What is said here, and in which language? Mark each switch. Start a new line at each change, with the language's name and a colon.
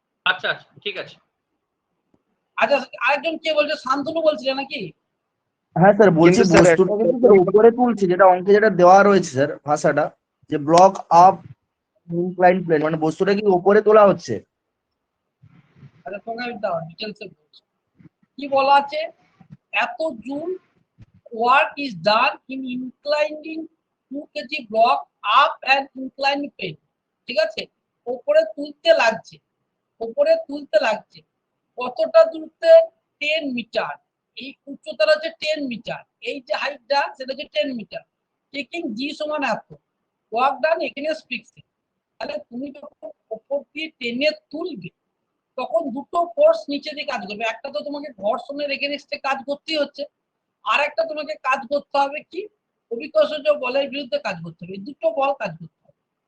Bangla: আচ্ছা আচ্ছা ঠিক আছে। আচ্ছা আরেকজন কে বলছে, শান্তনু বলছিলে নাকি? হ্যাঁ স্যার বলছি, কিন্তু স্যার বস্তুটা কিন্তু স্যার উপরে তুলছে, যেটা অঙ্কে যেটা দেওয়া রয়েছে স্যার ভাষাটা, যে ব্লক আপ ইনক্লাইন প্লেন, মানে বস্তুটা কি উপরে তোলা হচ্ছে। আচ্ছা তোমাকে আমি দাও ডিটেলসে বলছি। কি বলা আছে, এত joule
English: work is done in inclining 2 kg block up and inclined plane,
Bangla: ঠিক আছে? উপরে তুলতে লাগছে, উপরে তুলতে লাগছে কতটা দূরত্বে, 10 মিটার। এই উচ্চতাটা হচ্ছে 10 মিটার, এই যে হাইটটা সেটা হচ্ছে 10 মিটার।
English: Taking g সমান এত, work done against friction.
Bangla: তাহলে তুমি যখন উপর দিয়ে টেনে তুলবে তখন দুটো ফোর্স নিচে দিয়ে কাজ করবে, একটা তো তোমাকে ঘর্ষণের এগেইনস্টে কাজ করতেই হচ্ছে, আর একটা তোমাকে কাজ করতে হবে কি, অভিকর্ষজ বলের বিরুদ্ধে কাজ করতে হবে, দুটো বল কাজ করতে হবে।